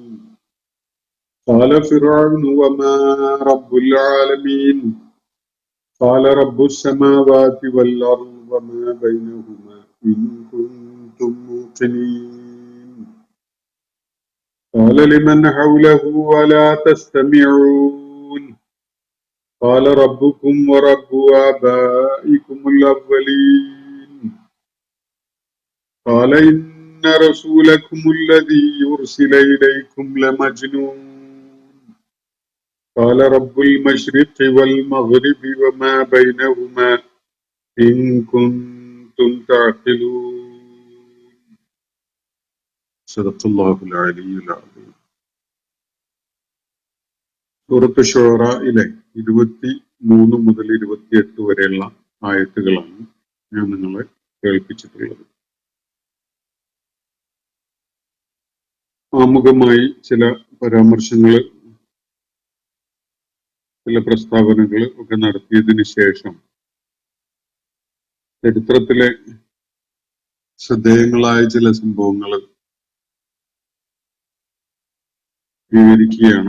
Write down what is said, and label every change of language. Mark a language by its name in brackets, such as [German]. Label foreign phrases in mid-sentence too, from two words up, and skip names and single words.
[Arabic] قال فرعون وما رب العالمين قال رب السماوات والأرض وما بينهما إن كنتم موقنين. قال لمن حوله ألا تستمعون قال ربكم ورب آبائكم الأولين. قال إن رسولكم الذي يرسل إليكم لمجنون. قال رب المشرق والمغرب وما بينهما إن كنتم تعقلون. صدق الله العلي العظيم. [Malayalam] സൂറത്ത് ശുഅറയിലെ 23 മുതൽ 28 വരെയുള്ള ആയത്തുകളാണ് ഞാൻ നിങ്ങളെ കേൾപ്പിച്ചിട്ടുള്ളത്. ആമുഖമായി ചില പരാമർശങ്ങൾ, ചില പ്രസ്താവനകൾ ഒക്കെ നടത്തിയതിനു ശേഷം ചരിത്രത്തിലെ ശ്രദ്ധേയങ്ങളായ ചില സംഭവങ്ങൾ വിവരിക്കുകയാണ്.